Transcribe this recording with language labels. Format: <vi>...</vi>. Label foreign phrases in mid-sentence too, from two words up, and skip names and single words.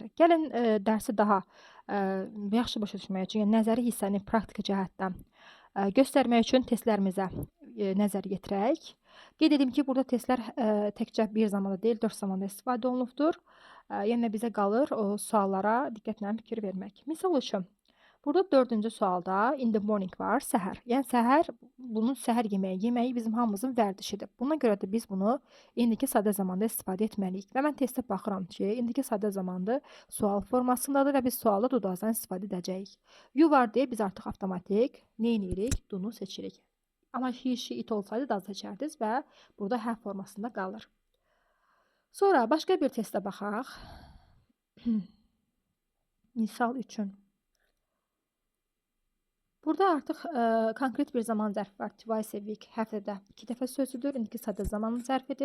<az>Gəlin dərsi daha yaxşı başa düşmək üçün, yəni nəzəri hissəni praktiki cəhətdən göstərmək üçün testlərimizə nəzər yetirək. Qeyd edim ki, burada testlər təkcə bir zamanda deyil, 4 zamanda istifadə olunubdur. Yəni bizə qalır o suallara diqqətlə fikir vermək. Misal üçün, burada 4-cü sualda</az> <en>in the morning</en> <az>var, səhər. Yəni səhər, bunun səhər yeməyi bizim hamımızın vərdişidir. Buna görə də biz bunu indiki sadə zamanda istifadə etməliyik. Və mən testə baxıram ki, indiki sadə zamanda sual formasındadır və biz sualda do-dan istifadə edəcəyik. You var deyə biz artıq avtomatik nə edirik? Do-nu seçirik. Amma</az> <en>he, she, it</en> <az>olsaydı da seçərdiniz və burada have formasında qalır. Sonra başqa bir testə baxaq. Misal üçün. Burada artıq konkret bir zaman zərfi var.</az> <en>Twice a week,</en> <az>həftədə 2 dəfə sözüdür. İndiki sadə zaman zərfidir.</az>